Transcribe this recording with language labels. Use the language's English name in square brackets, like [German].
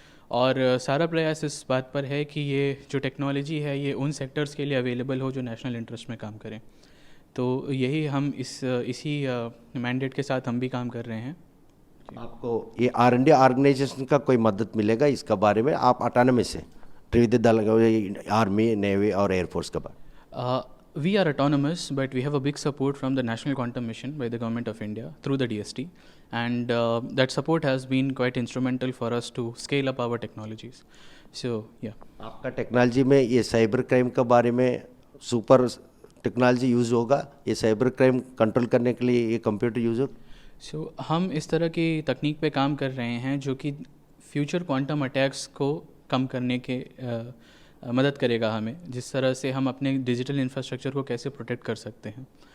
[Hindi] और सारा प्रयास इस बात पर है कि ये जो टेक्नोलॉजी है ये उन सेक्टर्स के लिए अवेलेबल हो जो नेशनल इंटरेस्ट में काम करें। तो यही हम इसी मैंडेट के साथ हम भी काम कर रहे हैं। आपको ये R&D ऑर्गेनाइजेशन का कोई मदद मिलेगा इसका बारे में? आप ऑटोनमस से त्रिविध दल, आर्मी, नेवी और एयरफोर्स का बारे? [English] We are autonomous, but we have a big support from the National Quantum Mission by the Government of India through the DST, and that support has been quite instrumental for us to scale up our technologies. So, yeah. [Hindi] आपका technology में ये cyber crime के बारे में super technology use होगा? ये cyber crime control करने के लिए ये कंप्यूटर यूज़ होगा? So, हम इस तरह की तकनीक पे काम कर रहे हैं जो कि फ्यूचर क्वांटम अटैक्स को कम करने के मदद करेगा हमें, जिस तरह से हम अपने डिजिटल इंफ्रास्ट्रक्चर को कैसे प्रोटेक्ट कर सकते हैं।